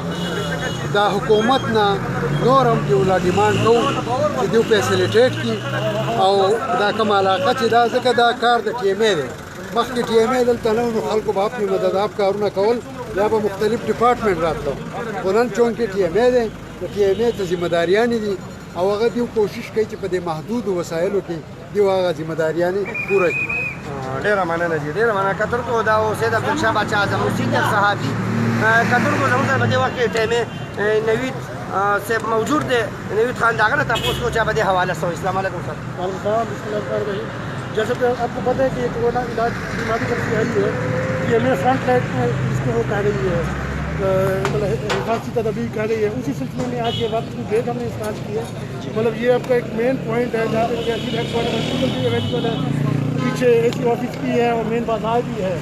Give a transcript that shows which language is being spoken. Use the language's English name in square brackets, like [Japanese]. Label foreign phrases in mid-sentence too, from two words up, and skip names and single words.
[Pashto] دا حکومت نه نور هم دوی لا ډیمانډ کوو چې دوی فیسیلیټیټ کړي او دا کومه علاقه چې دا ځکه دا کار د ټي ایم ای دی مخکې ټي ایم ای دلته نه نو خلکو به خپل مدداب کارونه کول یا به مختلف ډپارټمنټ راتلو خو نن چون کې ټي ایم ای دی د ټي ایم ای ته ذمهداریانې دي او هغه دوی کوشش کوي چې په دې محدودو وسایلو کې دوی هغه ذمهداریانې پوره کړي. ډېره مننه جی ډېره مننه. کتونکو دا سید عبدالشاه باچا زموږ سینیر صحافي کتونکو زموږ سره په دې وخت کې ټیمې نوید صاحب موجود دی نوید خان د هغه نه تپوس کوو چې په دې حواله څه وایي. [Arabic] السلام علیکم سر. وعلیکم السلام بسم اللہ الرحمن الرحیم. [Urdu] جیسا کہ آپ کو پتہ ہے کہ یہ کورونا علاج بیماری جب سے آئی ہے یہ ہمیں [English] front line [Urdu] میں اس کو وہ کہہ رہی ہے مطلب حفاظتی تدابیر کہہ رہی ہے اسی سلسلے میں آج یہ وقت کی ڈیٹ ہم نے اسٹارٹ کی ہے. مطلب یہ آپ کا ایک [English] main point [Urdu] ہے جہاں پہ تحصیل [English] headquarter hospital [Urdu] بھی اویلیبل ہے پیچھے [English] AC office [Urdu] بھی ہے اور مین بازار بھی ہے.